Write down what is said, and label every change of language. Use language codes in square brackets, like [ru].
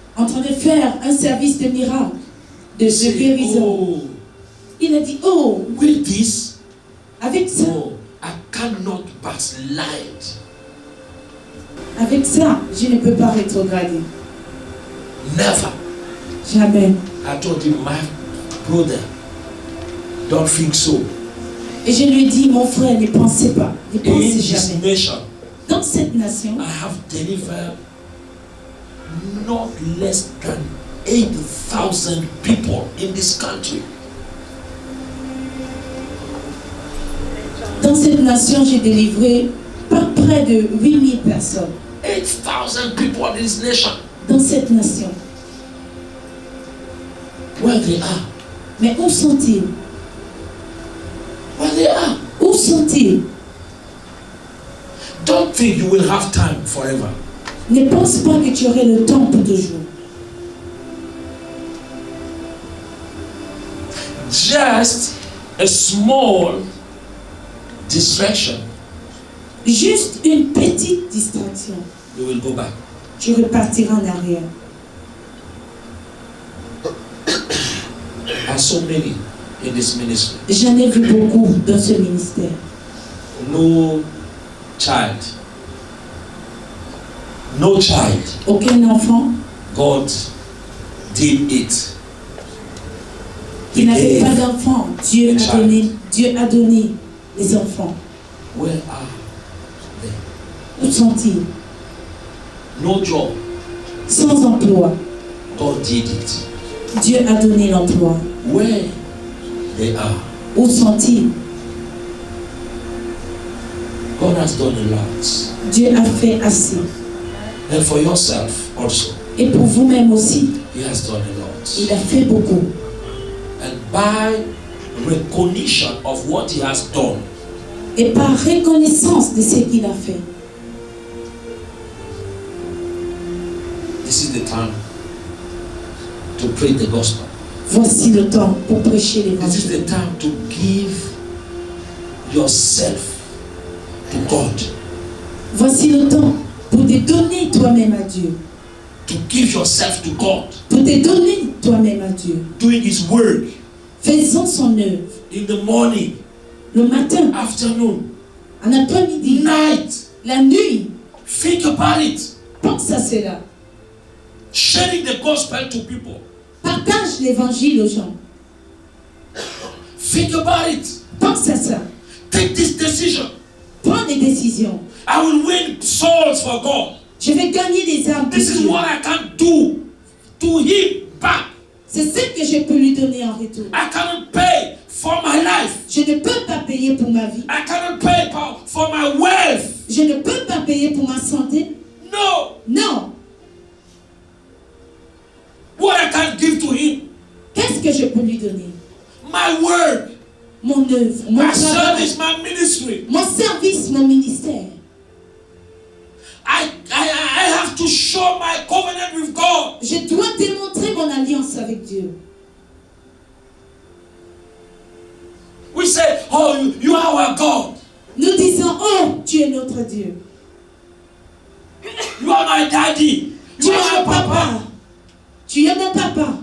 [fr] en train de faire un service de miracle, de [en] he said, [fr] guérison, [en] "Oh, [fr] il a dit, oh, [en] with this, [fr] avec ça, [en] I cannot but slide." [fr] avec ça, je ne peux pas rétrograder. [en] Never. [fr] Jamais. [en] I told him, "My brother, don't think so. [fr] Et je lui ai dit, mon frère, ne pensez pas, ne [en] In [fr] pensez [en] this [fr] jamais. [en] nation, [fr] Dans cette nation, [en] I have delivered not less than 8,000 people in this country." [fr] dans cette nation, j'ai délivré pas près de 8000 personnes. [en] 8,000 people in this nation. [fr] Dans cette nation. [en] Where they are. [fr] Mais où sont-ils? [en] Where they are. [fr] Où sont-ils? [en] Don't think you will have time forever. [fr] Ne pense pas que tu aurais le temps pour toujours. [en] Just a small distraction, [fr] Juste une petite distraction. [en] you will go back. [fr] Tu repartiras en arrière. [en] There are so many in this ministry. [fr] J'en ai vu beaucoup dans ce ministère. [en] No child. No child. [fr] Aucun enfant [en] God did it. [fr] qui [en] He [fr] n'avait pas [en] gave. [fr] d'enfant. Dieu a donné les enfants. [en] Where are they? [fr] Où sont-ils? [en] No job. [fr] Sans emploi. [en] God did it. [fr] Dieu a donné l'emploi. [en] Where they are. [fr] Où sont-ils? [en] God has done a lot. [fr] Dieu a fait assez. [en] And for yourself also, [fr] Et pour vous-même aussi, [en] He has done a lot. [fr] il a fait beaucoup. [en] And by recognition of what He has done, [fr] Et par reconnaissance de ce qu'il a fait, [en] this is the time to preach the gospel. [fr] voici le temps pour prêcher [en] This is [fr] l'évangile. [en] the time to give yourself to God. [fr] Voici le temps pour te donner toi-même à Dieu. [en] To give yourself to God. [fr] Pour te donner toi-même à Dieu. [en] Doing His work [fr] Faisons son œuvre. [en] in the morning, [fr] Le matin, [en] afternoon, [fr] en après-midi, [en] night. [fr] la nuit. [en] Think about it. [fr] Pense à cela. [en] Sharing the gospel to people. [fr] Partage l'évangile aux gens. [en] Think about it. [fr] Pense Pense à ça. [en] Take this decision. [fr] Prends des décisions. [en] I will win souls for God. [fr] Je vais gagner des âmes pour [en] This is [fr] Dieu. [en] what I can do to him back. [fr] C'est ce que je peux lui donner en retour. [en] I cannot pay for my life. [fr] Je ne peux pas payer pour ma vie. [en] I cannot pay for my wealth. [fr] Je ne peux pas payer pour ma santé. [en] No. [fr] Non. [en] What I can give to him. [fr] Qu'est-ce que je peux lui donner? [en] My word. [fr] Mon œuvre, mon [en] My [fr] travail, [en] service, my ministry. [fr] mon service, mon ministère. [en] I have to show my covenant with God. [fr] Je dois démontrer mon alliance avec Dieu. [en] We say, oh, you are our God. [fr] Nous disons, oh, tu es notre Dieu. [en] You are my daddy. [fr] Tu [en] You [fr] es [en] are my papa. [fr] papa. Tu es mon papa.